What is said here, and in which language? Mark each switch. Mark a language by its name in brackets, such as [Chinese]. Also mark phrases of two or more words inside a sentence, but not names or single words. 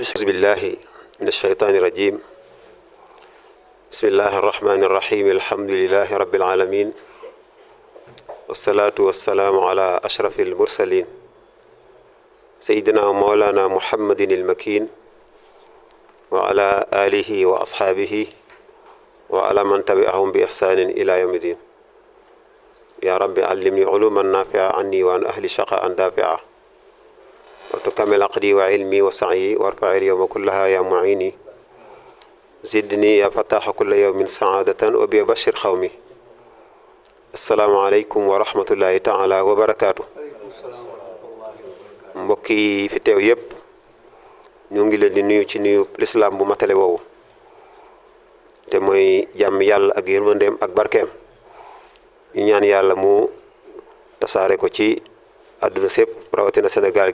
[Arabic] بسم الله من الشيطان الرجيم بسم الله الرحمن الرحيم الحمد لله رب العالمين والصلاة والسلام على أشرف المرسلين سيدنا ومولانا محمد المكين وعلى آله وأصحابه وعلى من تبعهم بإحسان إلى يوم الدين يا ربي علمني علوما نافعة عني وعن أهلي شقاء عن دافعة وتكمل عقدي وعلمي وسعيي وارفع اليوم كلها يا معين زدني يا فتاح كل يوم سعادة وبالبشير خومي السلام عليكم ورحمة الله تعالى وبركاته [Wolof] mbokk yi fi teew yépp ñu ngi leen di nuyu ci nuyu lislaam bu matale woowu te mooy jàmm yàlla ak yërmandeem ak barkeem ñu ñaan yàlla mu tasaare ko ci àdduna sépp rawatina Sénégal